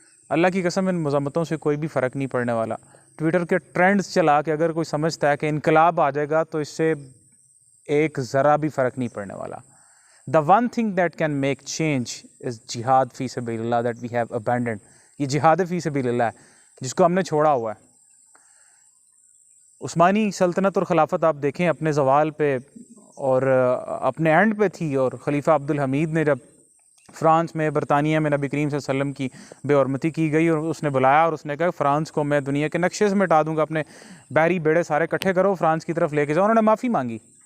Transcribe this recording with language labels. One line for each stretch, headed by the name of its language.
Urdu: اللہ کی قسم ان مذمتوں سے کوئی بھی فرق نہیں پڑنے والا. ٹویٹر کے ٹرینڈز چلا کے اگر کوئی سمجھتا ہے کہ انقلاب آ جائے گا تو اس سے ایک ذرا بھی فرق نہیں پڑنے والا.
English: The one thing that can make change is jihad فی سبیل اللہ that we have abandoned.
Urdu: یہ جہاد فی سبیل اللہ ہے جس کو ہم نے چھوڑا ہوا ہے. عثمانی سلطنت اور خلافت آپ دیکھیں اپنے زوال پہ اور اپنے اینڈ پہ تھی، اور خلیفہ عبدالحمید نے جب فرانس میں برطانیہ میں نبی کریم صلی اللہ علیہ وسلم کی بے حرمتی کی گئی اور اس نے بلایا اور اس نے کہا فرانس کو میں دنیا کے نقشے سے مٹا دوں گا، اپنے بحری بیڑے سارے اکٹھے کرو فرانس کی طرف لے کے جاؤ، انہوں نے معافی مانگی.